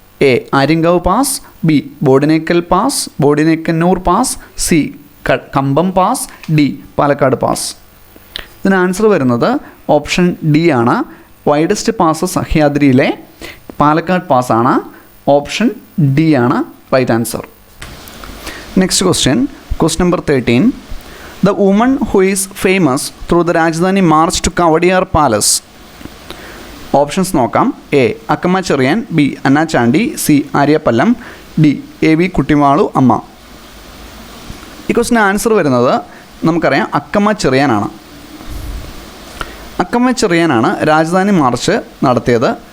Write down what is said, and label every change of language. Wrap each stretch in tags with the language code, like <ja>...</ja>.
<ml>A Aryankavu pass, B ബോഡിനേക്കൽ pass, ബോഡിനേക്കന്നൂർ pass, C Kambam pass, D Palakkad pass. ഇതിന് answer വരുന്നത് option D ആണ്, widest pass സഹ്യാദ്രിയിലെ Palakkad പാസ്സാണ്. Option D ആണ് right answer.</ml> <en>Next question number 13. The woman who is famous through the Rajdhani march to Kavadiyar Palace.</en> <ml>Options നോക്കാം. A Akkamma Cherian, B Anna Chandy, C ആര്യപ്പല്ലം, D A V Kuttimalu അമ്മ. ഈ ക്വസ്റ്റിന് answer വരുന്നത് നമുക്കറിയാം Akkamma ചെറിയാനാണ്. Akkamma ചെറിയാനാണ് Rajdhani March നടത്തിയത്.</ml>